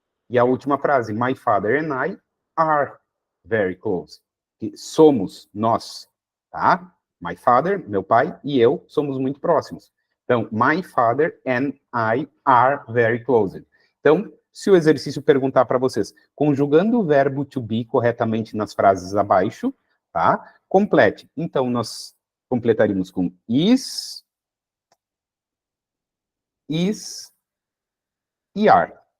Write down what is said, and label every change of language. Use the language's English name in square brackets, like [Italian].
[Portuguese] E a última frase, [English] my father and I are very close. [Portuguese] Somos nós, tá? My father, meu pai, e eu somos muito próximos. Então, [English] my father and I are very close. [Portuguese] Então, se o exercício perguntar para vocês, conjugando o verbo to be corretamente nas frases abaixo, tá? Complete. Então, nós completaríamos com is e are.